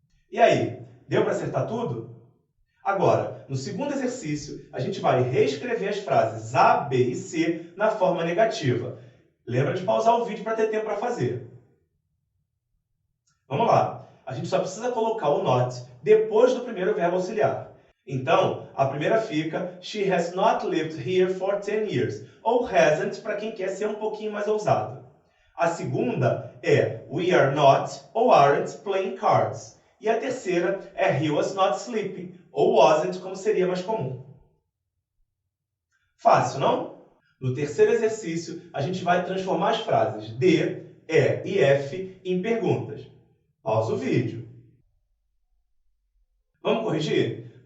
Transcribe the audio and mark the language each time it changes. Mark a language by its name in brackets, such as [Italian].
[Portuguese] E aí, deu para acertar tudo? Agora, no segundo exercício, a gente vai reescrever as frases A, B e C na forma negativa. Lembra de pausar o vídeo para ter tempo para fazer. Vamos lá. A gente só precisa colocar o not depois do primeiro verbo auxiliar. Então, a primeira fica [English] She has not lived here for 10 years. [Portuguese] Ou hasn't, para quem quer ser um pouquinho mais ousado. A segunda é [English] We are not [Portuguese] ou [English] aren't playing cards. [Portuguese] E a terceira é [English] He was not sleeping [Portuguese] ou wasn't, como seria mais comum. Fácil, não? No terceiro exercício, a gente vai transformar as frases D, E e F em perguntas. Pausa o vídeo. Vamos corrigir?